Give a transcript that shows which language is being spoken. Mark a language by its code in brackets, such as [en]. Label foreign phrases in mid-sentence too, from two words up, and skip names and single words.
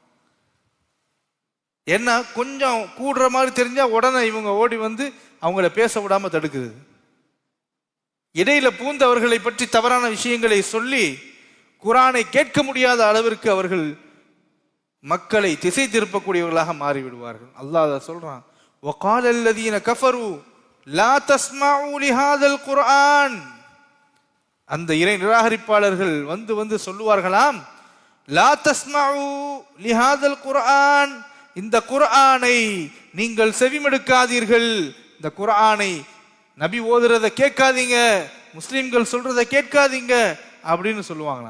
[ta] என்ன கொஞ்சம் கூடுற மாதிரி தெரிஞ்சா உடனே இவங்க ஓடி வந்து அவங்கள பேச விடாம தடுக்குது. இடையில பூந்தவர்களை பற்றி தவறான விஷயங்களை சொல்லி குர்ஆனை கேட்க முடியாத அளவிற்கு அவர்கள் மக்களை திசை திருப்பக்கூடியவர்களாக மாறிவிடுவார்கள். அல்லாஹ் சொல்றான், [ar] وَقَالَ الَّذِينَ كَفَرُوا لَا تَسْمَعُوا لِهَذَا الْقُرْآنِ. [ta] அந்த இறை நிராகரிப்பாளர்கள் வந்து வந்து சொல்லுவார்களாம், [ar] لا تسمعوا لهذا القرآن, [ta] இந்த குர்ஆனை நீங்கள் செவிமடுக்காதீர்கள், இந்த குர்ஆனை நபி ஓதுறத கேட்காதீங்க, முஸ்லிம்கள் சொல்றத கேட்காதீங்க அப்படின்னு சொல்லுவாங்களா.